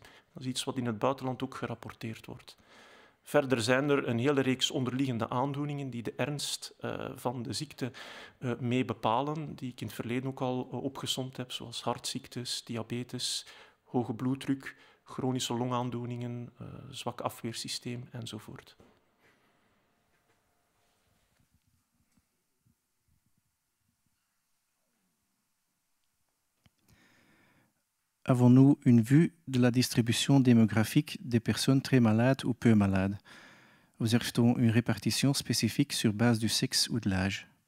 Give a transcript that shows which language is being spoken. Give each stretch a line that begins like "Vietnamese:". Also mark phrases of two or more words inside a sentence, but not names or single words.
Dutch: Dat is iets wat in het buitenland ook gerapporteerd wordt. Verder zijn er een hele reeks onderliggende aandoeningen die de ernst van de ziekte mee bepalen, die ik in het verleden ook al opgesomd heb, zoals hartziektes, diabetes, hoge bloeddruk, chronische longaandoeningen, zwak afweersysteem enzovoort.
French: Avons-nous une vue de la distribution démographique des personnes très malades ou peu malades? Observe-t-on une répartition spécifique sur base du sexe ou de l'âge?